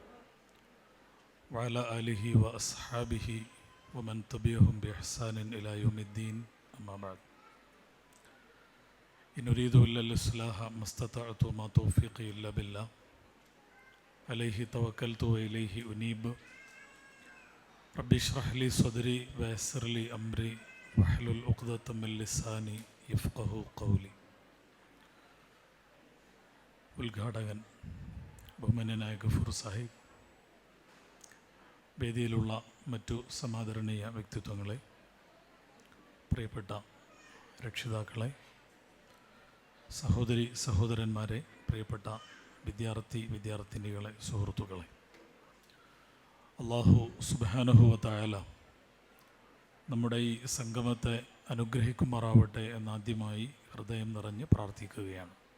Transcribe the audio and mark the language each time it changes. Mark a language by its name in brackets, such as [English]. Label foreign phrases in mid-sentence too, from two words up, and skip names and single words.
[Arabic] وعلى آله وأصحابه ومن تبعهم بإحسان إلى يوم الدين أما بعد إن أريد إلا الإصلاح ما استطعت وما توفيقي إلا بالله عليه توكلت وإليه أنيب ربي اشرح لي صدري ويسر لي أمري واحلل عقدة من لساني يفقهوا قولي. [Malayalam] ഉദ്ഘാടകൻ ബഹുമാന്യനായ ഗഫൂർ സാഹിബ്, വേദിയിലുള്ള മറ്റു സമാദരണീയ വ്യക്തിത്വങ്ങളെ, പ്രിയപ്പെട്ട രക്ഷിതാക്കളെ, സഹോദരി സഹോദരന്മാരെ, പ്രിയപ്പെട്ട വിദ്യാർത്ഥിനികളെ, സുഹൃത്തുക്കളെ, [Arabic] الله سبحانه وتعالى [Malayalam] നമ്മുടെ ഈ സംഗമത്തെ അനുഗ്രഹിക്കുമാറാവട്ടെ എന്നാദ്യമായി ഹൃദയം നിറഞ്ഞ് പ്രാർത്ഥിക്കുകയാണ്.